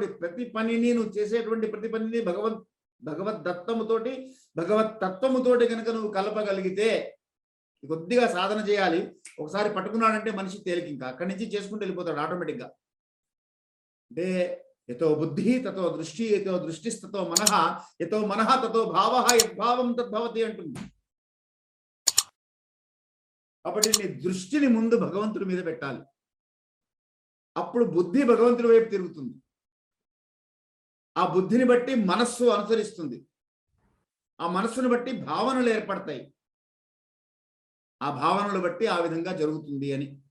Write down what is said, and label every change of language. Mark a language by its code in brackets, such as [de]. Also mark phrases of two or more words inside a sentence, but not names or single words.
[te] ప్రతి పనిని నువ్వు చేసేటువంటి ప్రతి పనిని భగవద్దత్తముతోటి, భగవత్ తత్వముతోటి కనుక నువ్వు కలపగలిగితే, కొద్దిగా సాధన చేయాలి. ఒకసారి పట్టుకున్నాడంటే మనిషి తేలిక, ఇంకా అక్కడి నుంచి చేసుకుంటూ వెళ్ళిపోతాడు ఆటోమేటిక్గా. [sa] అంటే యతో బుద్ధి తతో దృష్టి, యతో దృష్టిస్తతో మనః, యతో మనః తతో భావః, యద్భావం తద్భవతి అంటుంది. [te] కాబట్టి నీ దృష్టిని ముందు భగవంతుడి మీద పెట్టాలి, అప్పుడు బుద్ధి భగవంతుడి వైపు తిరుగుతుంది. ఆ బుద్ధిని బట్టి మనస్సు అనుసరిస్తుంది, ఆ మనస్సును బట్టి భావనలు ఏర్పడతాయి, ఆ భావనలు బట్టి ఆ విధంగా జరుగుతుంది అని.